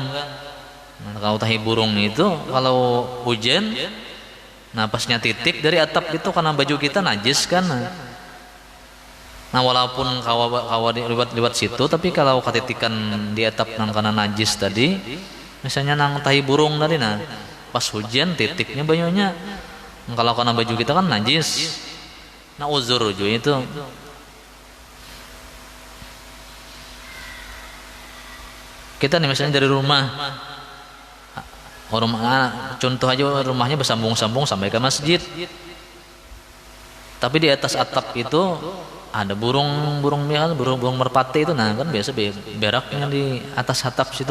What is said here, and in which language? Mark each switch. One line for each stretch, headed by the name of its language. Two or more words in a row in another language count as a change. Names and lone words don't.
Indonesian: Nah, kalau tahi burung itu kalau hujan nah pasnya titik dari atap itu karena baju kita najis kan.
Banjar: Nah walaupun kawa lewat situ, tapi kalau ketitikan di atap nang karena najis tadi, misalnya nang tahi burung tadi, nah pas hujan titiknya banyunya, kalau karena baju kita kan najis, nah uzur juga itu.
Indonesian: Kita nih misalnya dari rumah, contoh aja rumahnya bersambung-sambung sampai ke masjid, tapi di atas atap itu ada burung merpati itu, nah kan biasa beraknya di atas atap situ.